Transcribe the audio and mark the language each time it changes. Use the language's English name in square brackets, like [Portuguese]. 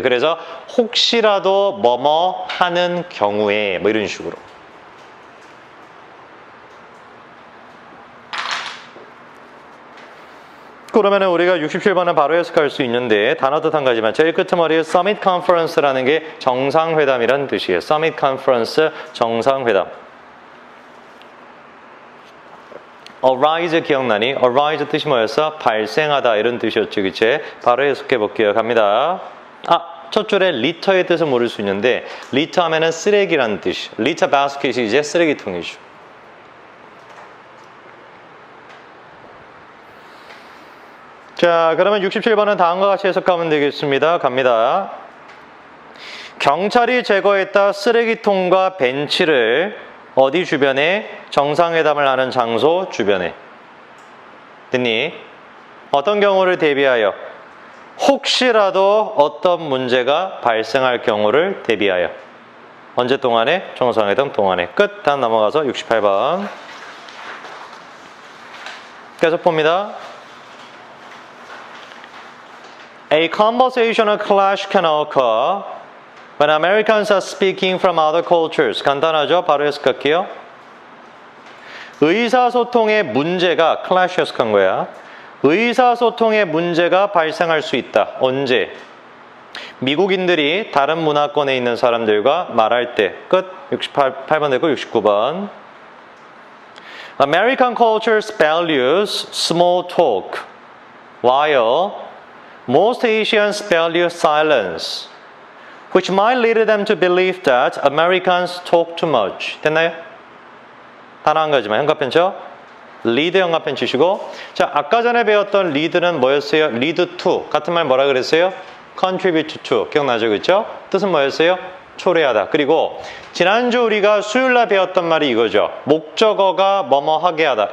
[Korean] 그래서 혹시라도 뭐뭐 하는 경우에 뭐 이런 식으로. 그러면 우리가 67번은 바로 해석할 수 있는데 단어 뜻 한 가지만 제일 끝머리에 Summit Conference라는 게 정상회담이란 뜻이에요. Summit Conference 정상회담. arise 기억나니? arise 뜻이 뭐였어? 발생하다 이런 뜻이었죠. 그치? 바로 해석해 볼게요. 갑니다. 첫 줄에 litter의 뜻을 모를 수 있는데 litter 하면은 쓰레기라는 뜻이. litter basket이 이제 쓰레기통이죠. 자, 그러면 67번은 다음과 같이 해석하면 되겠습니다. 갑니다. 경찰이 제거했다 쓰레기통과 벤치를 어디 주변에? 정상회담을 하는 장소 주변에. 됐니? 어떤 경우를 대비하여? 혹시라도 어떤 문제가 발생할 경우를 대비하여. 언제 동안에? 정상회담 동안에. 끝. 다음 넘어가서 68번. 계속 봅니다. [English] A conversational clash can occur when Americans are speaking from other cultures. [Korean] 간단하죠? 바로 해석할게요. 의사소통의 문제가 clash 해석한 거야. 의사소통의 문제가 발생할 수 있다. 언제? 미국인들이 다른 문화권에 있는 사람들과 말할 때. 끝. 68번 되고 69번. [English] American cultures values small talk, while most Asians value silence, which might lead them to believe that Americans talk too much. [Korean] 됐나요? 단어 한 가지만. 현가펜쳐. lead 현가펜 치시고. 자, 아까 전에 배웠던 lead는 뭐였어요? lead to. 같은 말 뭐라 그랬어요? contribute to. 기억나죠? 그렇죠? 뜻은 뭐였어요? 초래하다. 그리고 지난주 우리가 수요일날 배웠던 말이 이거죠. 목적어가 뭐뭐 하게 하다.